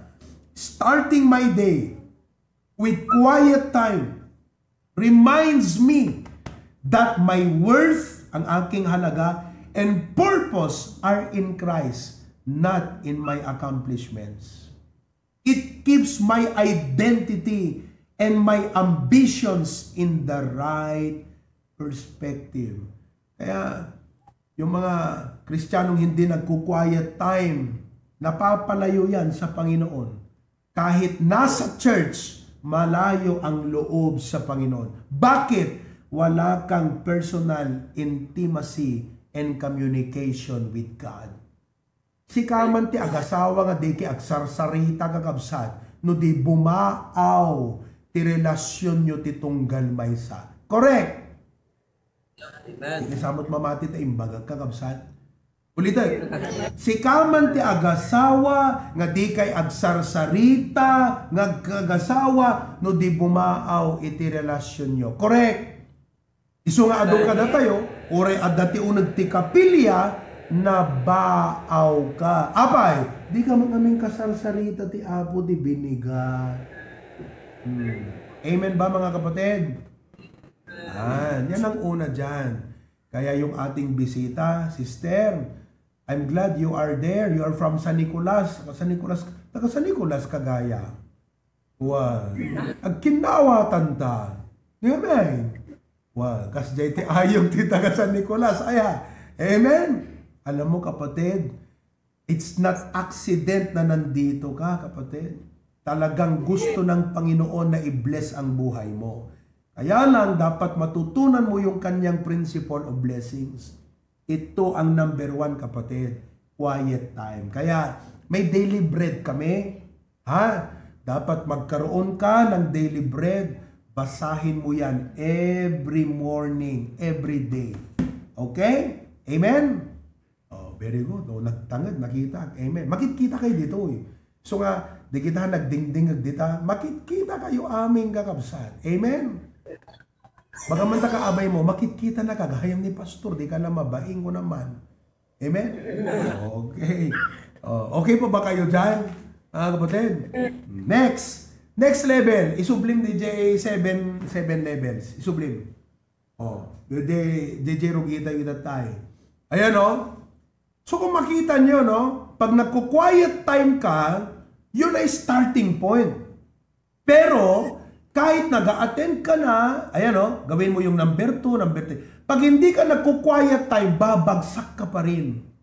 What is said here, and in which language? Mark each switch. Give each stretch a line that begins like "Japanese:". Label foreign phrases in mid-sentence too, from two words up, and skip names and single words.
English: Starting my day with quiet time reminds me that my worth,
Filipino: ang aking halaga,
English: and purpose are in Christ, not in my accomplishments. It keeps my identity and my ambitions in the right perspective.
Filipino: Kaya, yung mga Kristiyanong hindi nagku-quiet time, napapalayo yan sa Panginoon. Kahit nasa church, malayo ang loob sa Panginoon.
English: Bakit?
Filipino: Wala kang
English: personal intimacy and communication with God.
Iloko: Si kaman ti agasawa nga di ki agsarsarita kagabsat, no di bumaaw ti relasyon nyo ti tunggal maysa.
English: Correct? Amen.
Iloko: Isamot mamati ta imbagag kagabsat.
Filipino: Ulitin.
Iloko: Si kaman ti agasawa nga di kay agsarsarita nga kagasawa no di bumaaw iti relasyon nyo.
English: Correct?
Iloko: Isu nga adong kada tayo, oray adati unag ti kapilya na baaw ka. Apay, di ka mangaming kasarsarita ti Apo di binigat.
Filipino: Amen ba mga kapatid? Yan ang una dyan. Kaya yung ating bisita,
English: sister, I'm glad you are there. You are from San Nicolas.
Filipino: Taga San Nicolas, Kagaya.
Iloko: Wow. Agkinawatan ta. Amen. Wow. Kasjay ti ayong ti taga San Nicolas. Aya.
Filipino: Amen. Alam mo kapatid,
English: it's not accident
Filipino: na nandito ka kapatid. Talagang gusto ng Panginoon na i-bless ang buhay mo. Kaya lang, dapat matutunan mo yung kanyang
English: principle of blessings.
Filipino: Ito ang number 1, kapatid. Quiet time. Kaya, may
English: daily bread
Filipino: kami. Dapat magkaroon ka ng
English: daily bread.
Filipino: Basahin mo yan
English: every morning, every day. Okay? Amen? Oh, very good.
Iloko: Oh, nagtangad, nakita. Amen.
Filipino: Makikita kayo dito eh.
Iloko: So nga, di kita nagdingding dita,
Filipino: makikita kayo aming kakabsat. Amen?
Iloko: Bagaman ka abay mo, makikita na kagayam ni pastor, di ka na mabaing ko naman.
Filipino: Amen? Okay. Okay po ba kayo dyan? Kapatid? Next level.
Iloko: Isublim DJ 7 levels. Isublim. DJ Rugita kita tayo.
Filipino: Ayan So kung makita nyo, pag nagko-quiet time ka, yun ay
English: starting point.
Filipino: Pero, kahit nag-a-attend ka na, gawin mo yung number 2, number 3. Pag hindi ka nagko-quiet time, babagsak ka pa rin.